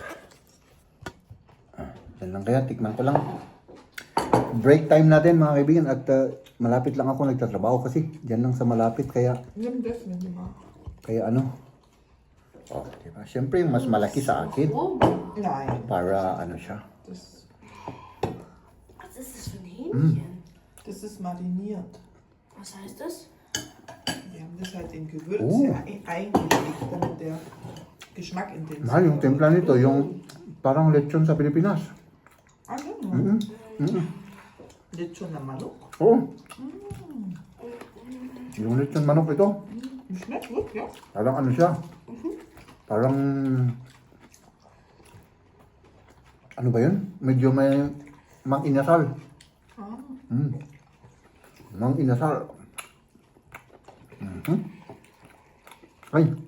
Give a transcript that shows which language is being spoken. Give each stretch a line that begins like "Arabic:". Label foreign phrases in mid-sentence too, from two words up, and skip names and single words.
Filipino: Yan lang kaya, tikman ko lang.
English: Break time
Filipino: natin mga kaibigan at malapit lang ako nagtatrabaho kasi dyan lang sa malapit kaya Yung best na diba? ano. Oh, diba? Siyempre mas malaki sa akin
German: Nein.
Filipino: para ano siya.
German: Das, Was ist das für ein Hähnchen? das ist mariniert. Was heißt das? Wir haben das halt in Gewürz Oh. eingelegt, damit der Geschmack intensiv
Filipino: Mahal yung timpla nito, yung parang lechon sa Pilipinas. Ah, genau. Lechon na manok. Oo. Yung lechon manok ito.
German: Schmeckt gut, ja.
Filipino: Parang ano siya? Parang... Ano ba yun? Medyo may mang-inasal. Ah. Mang-inasal. Ay!